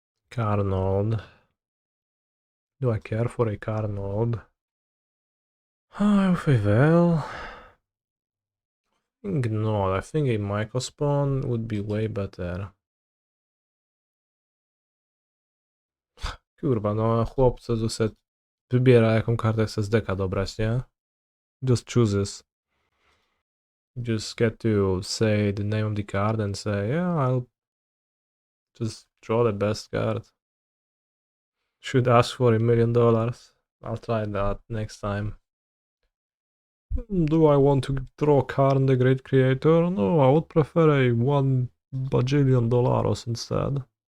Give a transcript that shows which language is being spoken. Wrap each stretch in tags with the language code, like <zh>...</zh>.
<en>Karn. Do I care for a Karn? With a veil? I think not. I think a Mycospawn would be way better.</en> <pl>Kurwa, no chłop co tu se wybiera jaką kartę chce z deka dobrać, nie?</pl> <en>Just chooses. You just get to say the name of the card and say, yeah, I'll just draw the best card. Should ask for $1 million. I'll try that next time. Do I want to draw Karn the Great Creator? No, I would prefer a $1 bajillion instead.</en>